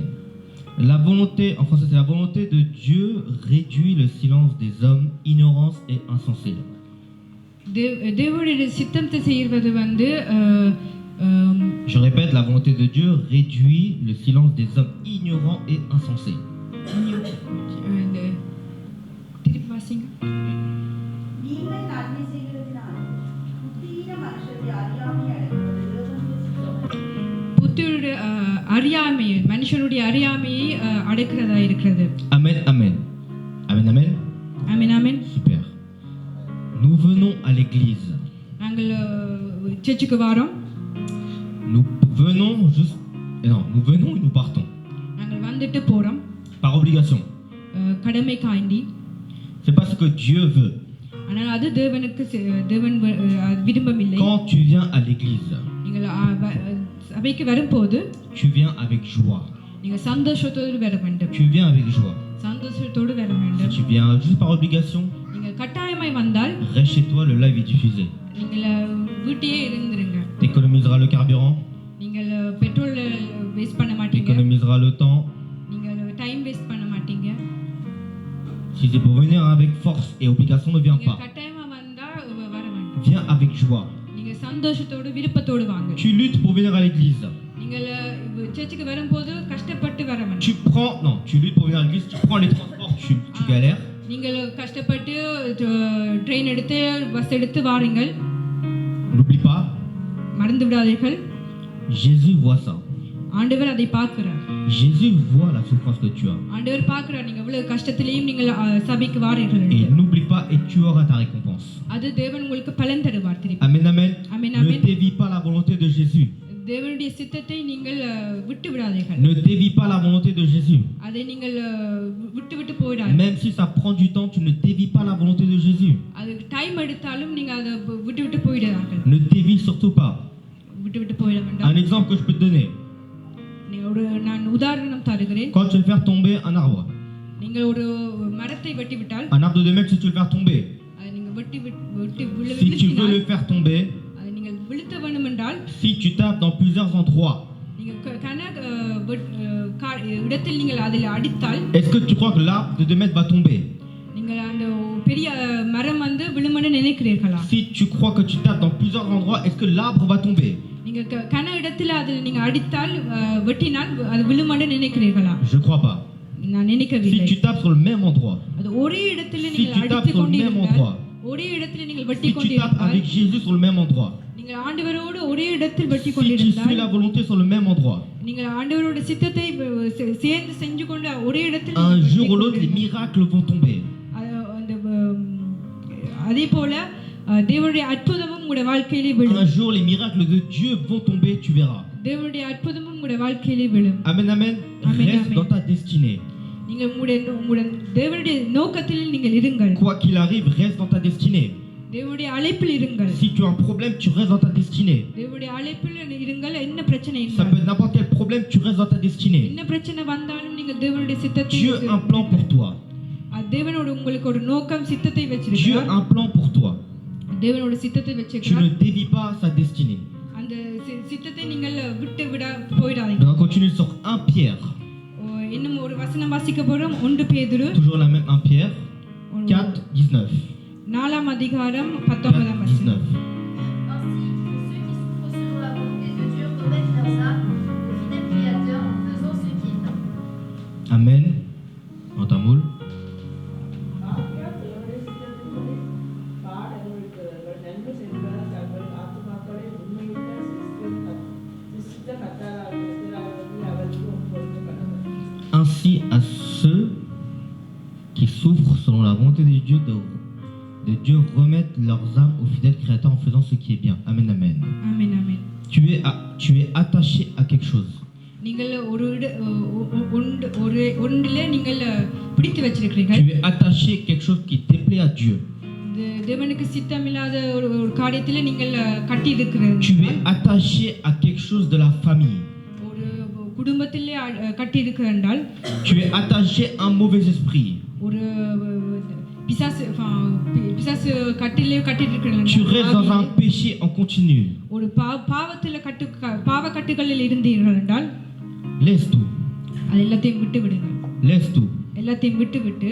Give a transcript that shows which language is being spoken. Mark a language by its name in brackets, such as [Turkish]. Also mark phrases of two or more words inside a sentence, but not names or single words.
[French] La volonté, en français, c'est la volonté de Dieu réduit le silence des hommes ignorants et insensés. [Tamil] தேவனுடைய சித்தத்தை செய்வது [French] Je répète, la volonté de Dieu réduit le silence des hommes ignorants et insensés. [Tamil] திருப்பி வாசிங்க. நீங்கள் நன்மை செய்கிறதினால் புத்தியீன மனுஷரை அறியாமை அடைகிறது புத்தியுடைய அறியாமையை, மனுஷனுடைய அறியாமையை அடக்கிறதா இருக்கிறது. [French] Amen, amen. Amen, amen. [Tamil] ஆமென், ஆமென். [French] Super. Nous venons à l'église. [Tamil] நாங்கள் சர்ச்சுக்கு வரோம். [French] Nous venons et nous partons. [Tamil] நாங்கள் வந்துட்டு போறோம். [French] Par obligation. [Tamil] கடமை காண்டி. [French] C'est pas ce que Dieu veut. [Tamil] ஆனால் அது தேவனுக்கு தேவன் விரும்பவில்லை. [French] Quand tu viens à l'église, [Tamil] நீங்கள் சபைக்கு வரும்போது [French] tu viens avec joie. [Tamil] நீங்கள் சந்தோஷத்தோடு வர வேண்டும். [French] Tu viens avec joie. [Tamil] சந்தோஷத்தோடு வர [French] Si [Tamil] வேண்டும். [French] tu viens juste par obligation, [Tamil] நீங்கள் கட்டாயமாய் வந்தால் [French] reste chez toi, le live est diffusé. [Tamil] நீங்கள் வீட்டையே இருந்துருங்க. [French] Tu économiseras le carburant, [Tamil] நீங்கள் பெட்ரோல் வேஸ்ட் பண்ண [French] tu [Tamil] மாட்டீங்க. [French] économiseras le temps. [Tamil] நீங்கள் [English] time waste [Tamil] பண்ண மாட்டீங்க. [French] Si c'est pour venir avec force et obligation, ne viens [Tamil] நீங்கள் [French] pas. [Tamil] கட்டாயமா வந்தா வர வேண்டும். [French] Viens avec joie. [Tamil] நீங்கள் சந்தோஷத்தோடு விருப்பத்தோடு வாங்க. [French] Tu luttes pour venir à l'église. [Tamil] நீங்கள் சர்ச்சுக்கு வரும்போது கஷ்டப்பட்டு வர வேண்டும். [French] Tu luttes pour venir à l'église, tu prends les transports, tu galères. [Tamil] நீங்கள் கஷ்டப்பட்டு ட்ரெயின் எடுத்து பஸ் எடுத்து வாருங்கள். [French] N'oublie pas, [Tamil] மறந்து விடாதீர்கள். [French] Jésus voit ça. [Tamil] ஆண்டவர் அதை பார்க்கிறார். [French] Jésus voit la souffrance que tu as. [Tamil] ஆண்டவர் பார்க்கிறார் நீங்க எவ்வளவு கஷ்டத்திலேயும் நீங்கள் சபைக்கு வாரீர்கள். [French] Et n'oublie pas, et tu auras ta récompense. [Tamil] அது தேவன் உங்களுக்கு பலன் தருவார் திருப்பி. [French] Amen, amen. Amen, Ne amen. dévie pas la volonté de Jésus. [Tamil] தேவனுடைய சித்தத்தை நீங்கள் விட்டு விடாதீர்கள். [French] Ne dévie pas la volonté de Jésus. [Tamil] அதை நீங்கள் விட்டு போயிடாதீர்கள். [French] Même si ça prend du temps, tu ne dévies pas la volonté de Jésus. [Tamil] அது டைம் எடுத்தாலும் நீங்க அதை விட்டு போயிடாதீர்கள். [French] Ne dévie surtout pas. [Tamil] விட்டு போயிட வேண்டாம். [French] Un exemple que je peux te donner. [Tamil] நான் உதாரணம் தருகிறேன். [French] Quand tu veux faire tomber un arbre, [Tamil] நீங்கள் ஒரு மரத்தை வெட்டி விட்டால், [French] un arbre de 2 mètres, si tu veux le faire tomber, [Tamil] அதை நீங்க வெட்டி [French] si tu veux le faire tomber, [Tamil] அதை நீங்கள் விழுத்த வேண்டும் என்றால், [French] si tu tapes dans plusieurs endroits, [Tamil] நீங்க இடத்தில் நீங்கள் அதில் அடித்தால், [French] est-ce que tu crois que l'arbre de 2 mètres va tomber? [Tamil] நீங்கள் அந்த பெரிய மரம் வந்து விழுமென்னு நினைக்கிறீர்களா? [French] Si tu crois que tu tapes dans plusieurs endroits, est-ce que l'arbre va tomber? [Tamil] நீங்க கன இடத்துல அதில் நீங்க அடித்தால் வெட்டினால் அது விழுமென்னு நினைக்கிறீர்களா? [French] Je crois pas. [Tamil] நான் நினைக்கவில்லை. [French] Si tu tapes sur le même endroit, [Tamil] அது ஒரே இடத்துல [French] si [Tamil] நீங்கள் [French] tu tapes [Tamil] அடித்துக் [French] sur le même endroit, [Tamil] கொண்டிருந்தால், ஒரே இடத்துல நீங்கள் வெட்டி [French] si tu tapes [Tamil] கொண்டிருந்தால், [French] avec Jésus sur le même endroit, [Tamil] நீங்கள் ஆண்டவரோடு ஒரே இடத்தில் வெட்டி [French] si tu [Tamil] கொண்டிருந்தால், [French] suis la volonté sur le même endroit, [Tamil] நீங்கள் ஆண்டவரோட சித்தத்தை சேர்ந்து செஞ்சு கொண்டு ஒரே இடத்தில் [French] un jour ou l'autre, les miracles vont tomber. [Tamil] அதே போல தேவனுடைய அற்புதமும் உங்களுடைய வாழ்க்கையிலே விழும். [French] Un jour, les miracles de Dieu vont tomber, tu verras. [Tamil] தேவனுடைய அற்புதமும் உங்களுடைய வாழ்க்கையிலே விழும். [French] Amen, amen. Amen, Reste amen. dans ta destinée. [Tamil] நீங்கள் உங்களுடைய தேவனுடைய நோக்கத்தில் நீங்கள் இருங்கள். [French] Quoi qu'il arrive, reste dans ta destinée. [Tamil] தேவனுடைய அழைப்பில் இருங்கள். [French] Si tu as un problème, tu restes dans ta destinée. [Tamil] தேவனுடைய அழைப்பில் இருங்கள். என்ன பிரச்சனை [French] Ça [Tamil] இருந்தாலும், [French] peut être n'importe quel problème, tu restes dans ta destinée. [Tamil] என்ன பிரச்சனை வந்தாலும் நீங்கள் தேவனுடைய சித்தத்தை [French] Dieu a un plan pour toi. [Tamil] தேவனோட உங்களுக்கு ஒரு நோக்கம் சித்தத்தை [French] Dieu [Tamil] வச்சிருக்கிறார். [French] a un plan pour toi. [Tamil] தேவனோட சித்தத்தை [French] Tu [Tamil] வச்சிருக்கிறார். [French] ne dévies pas sa destinée. [Tamil] அந்த சித்தத்தை நீங்கள் விட்டு போயிடாதீங்க. [French] Donc on continue sur 1 Pierre. [Tamil] இன்னும் ஒரு வசனம் வாசிக்க போறோம். 1 பேதுரு [French] Toujours la même 1 Pierre. 4, 19. [Tamil] 4ஆம் அதிகாரம் 4, 19 வசனம். 19. [French] Ainsi, ceux qui souffrent selon la volonté de Dieu remettent leurs âmes au fidèle Créateur en faisant ce qui est bien. Amen. En tamoul. Ainsi à ceux qui souffrent selon la volonté de Dieu remettent leurs âmes au fidèle Créateur en faisant ce qui est bien. Amen, amen. [Tamil] ஆமென் ஆமென். [French] Tu es attaché à quelque chose. [Tamil] நீங்கள் ஒன்றிலே நீங்கள் பிடித்து வச்சிருக்கிறீர்கள். [French] Tu es attaché à quelque chose qui déplaît à Dieu. [Tamil] தேவனுக்கு சித்தமில்லாத ஒரு காரியத்திலே நீங்கள் கட்டி இருக்கிறீர்கள். [French] Tu es attaché à quelque chose de la famille. [Tamil] ஒரு குடும்பத்திலே கட்டி இருக்கிறால், [French] Tu es attaché à un mauvais esprit. [Tamil] ஒரு பிசாசு கட்டிலே கட்டி இருக்கிறால், [French] Tu restes dans un péché en continu. [Tamil] ஒரு பாவத்திலே பாவ கட்டுகளில் இருந்தீர்கள் என்றால், [French] Laisse tout. [Tamil] அது எல்லாத்தையும் விட்டு விடுங்க. [French] Laisse tout. [Tamil] எல்லாத்தையும் விட்டு